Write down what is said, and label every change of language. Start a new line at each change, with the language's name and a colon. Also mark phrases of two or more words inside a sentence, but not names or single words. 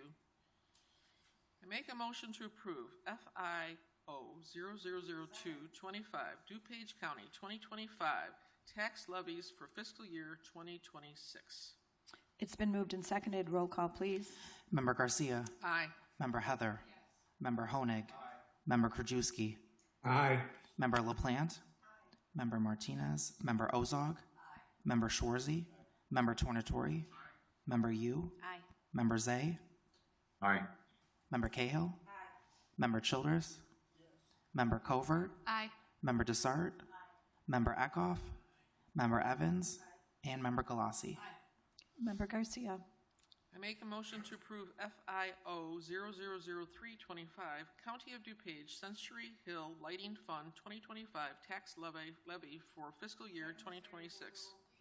English: I make a motion to approve FIO 000225, DuPage County 2025 tax levies for fiscal year 2026. It's been moved and seconded. Roll call, please. Member Garcia. Aye. Member Heather. Yes. Member Honig. Member Krajewski. Aye. Member LaPlante. Member Martinez. Member Ozog. Member Schwarzy. Member Tornatori. Member Yu. Aye. Member Zay. Aye. Member Cahill. Member Childers. Member Covert. Aye. Member Desart. Member Eckhoff. Member Evans. And Member Galassi. Member Garcia. I make a motion to approve FIO 000325, County of DuPage Century Hill Lighting Fund 2025 tax levy for fiscal year 2026.